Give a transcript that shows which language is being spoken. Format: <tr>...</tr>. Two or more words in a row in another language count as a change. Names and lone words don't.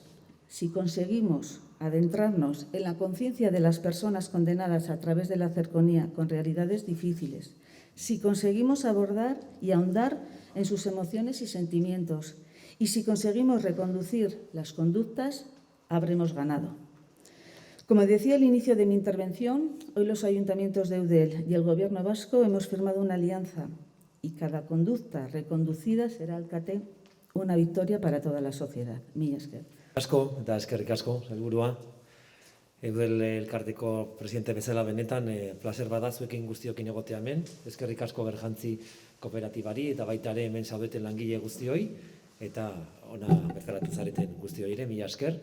<es>Si conseguimos adentrarnos en la conciencia de las personas condenadas a través de la cercanía con realidades difíciles, si conseguimos abordar y ahondar en sus emociones y sentimientos, y si conseguimos reconducir las conductas, habremos ganado. Como decía al inicio de mi intervención, hoy los ayuntamientos de Eudel y el Gobierno vasco hemos firmado una alianza y cada conducta reconducida será alkate una victoria para toda la sociedad.</es> <eu>Mila esker. Eskerrik asko, sailburua. Eudel elkarteko presidente bezala benetan, placer bada zuekin guztiokin egotea hemen. Eskerrik asko Berjantzi kooperatibari eta baita ere hemen zaudeten langile guztioi eta ona bertaratu zareten guztioi ere, mila esker.</eu>